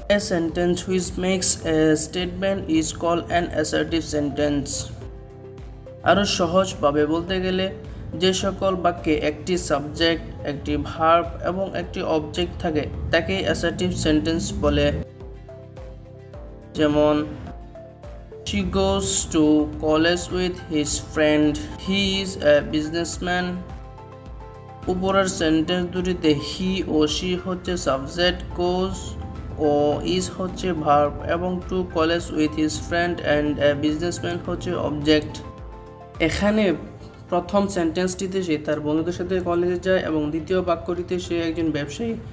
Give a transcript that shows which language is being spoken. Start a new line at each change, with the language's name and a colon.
English: A sentence which makes a statement is called an assertive sentence.
Bangla: আরও সহজভাবে বলতে গেলে যে সকল বাক্যে একটি সাবজেক্ট, একটি ভার্ব এবং একটি অবজেক্ট থাকে তাকে অ্যাসার্টিভ সেন্টেন্স বলে।
English: যেমন She goes to college with his friend. He is a businessman.
Bangla: উপরের সেন্টেন্স দুটিতে হি ও শি হচ্ছে সাবজেক্ট, গোজ ও ইজ হচ্ছে ভার্ব এবং
English: to college with his friend and a businessman
Bangla: হচ্ছে অবজেক্ট। এখানে প্রথম সেন্টেন্সটিতে সে তার বন্ধুদের সাথে কলেজে যায় এবং দ্বিতীয় বাক্যটিতে সে একজন ব্যবসায়ী।